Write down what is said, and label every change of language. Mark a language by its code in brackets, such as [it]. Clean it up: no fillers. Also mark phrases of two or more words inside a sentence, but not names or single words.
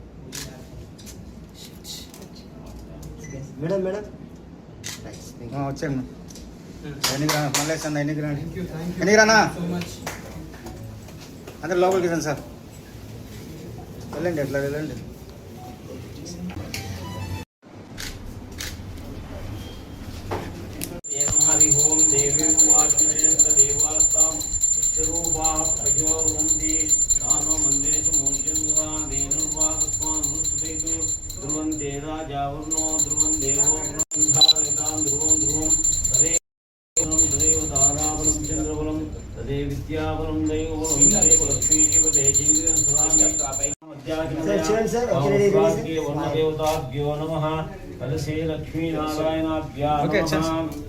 [te] మేడం మేడం వచ్చాను. ఎన్నికి రా మల్లేష్ అన్న, ఎన్నికి రానా అందరు లోపలికి రండి సార్. వెళ్ళండి అట్లా వెళ్ళండి. [sa] हरि ओम देवी देवास्ताम विश्वरूपा प्रजोवन्ति तानो मंदिरेषु मूर्तिन्द्रा देनुर्वाहस्मान् रुष्टैतु ध्रुवन्ते राजावर्णो ध्रुवन् देवो धारयतां ध्रुवं ध्रुवं तदेव ताराबलं चन्द्रबलं तदे विद्याबलं दैवबलं तदेव लक्ष्मीशिवते जीवितं सदामि वर्णदेवताभ्यो नमः कलशे लक्ष्मीनारायणाभ्यां नमः.